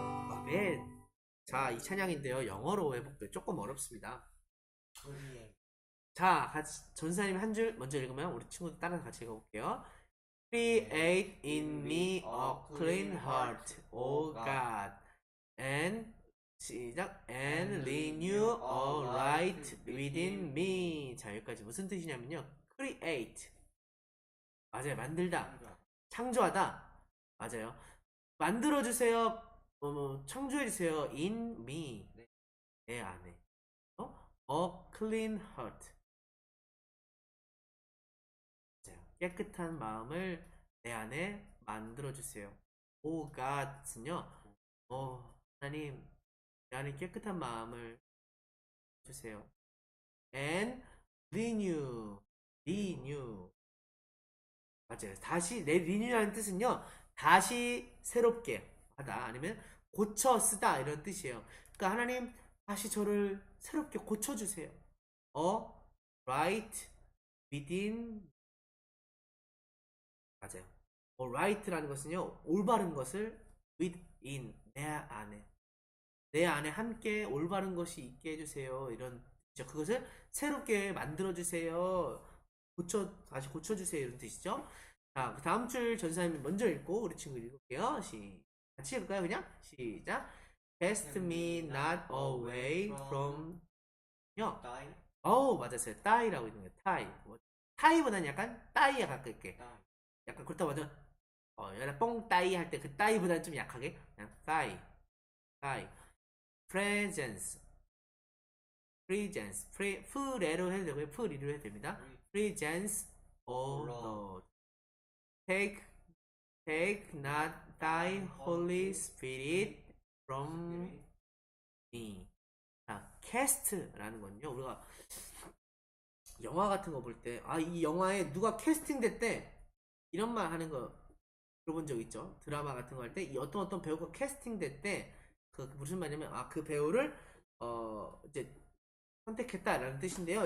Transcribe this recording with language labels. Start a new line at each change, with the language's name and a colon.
Korean: 아멘. 자, 이 찬양인데요, 영어로 회복도 조금 어렵습니다. 자, 같이 전사님 한 줄 먼저 읽으면 우리 친구들 따라서 같이 읽어볼게요.
English: Create in me a clean heart, O God, and
Korean: 시작
English: and renew a right within me.
Korean: 자, 여기까지 무슨 뜻이냐면요, create 맞아요, 만들다, 창조하다 맞아요. 만들어주세요, 창조해주세요. in me, 내 안에. a clean heart, 맞아요. 깨끗한 마음을 내 안에 만들어주세요. 오 God은요, 하나님 내 안에 깨끗한 마음을 주세요. and renew, 맞아요. 다시, 내 renew라는 뜻은요, 다시 새롭게 하다, 아니면 고쳐 쓰다, 이런 뜻이에요. 그러니까 하나님 다시 저를 새롭게 고쳐주세요. right within, 맞아요. right라는 것은요, 올바른 것을 within, 내 안에 함께 올바른 것이 있게 해주세요, 이런 뜻이죠. 그것을 새롭게 만들어주세요, 다시 고쳐주세요, 이런 뜻이죠. 자, 그 다음 줄 전사님 먼저 읽고 우리 친구 읽을게요. 같이 읽을까요? 그냥 시작.
English: Cast me not away from
Korean: 요. 맞았어요. 따이라고 있는 거예요. 따이보다는 약간 따이에 가깝게, 약간 그렇다고 하죠. 약간 뽕 따이 할 때 그 따이보다는 좀 약하게 그냥 따이. presence, 프레로 해도 되고요, 프리로 해도 됩니다.
English: presence of Lord. Take not thy Holy Spirit from me.
Korean: 자, cast라는 건요, 우리가 영화 같은 거 볼 때, 이 영화에 누가 캐스팅 됐대, 이런 말 하는 거 들어본 적 있죠? 드라마 같은 거 할 때, 이 어떤 배우가 캐스팅 됐대, 그 무슨 말이냐면 그 배우를 이제 선택했다라는 뜻인데요.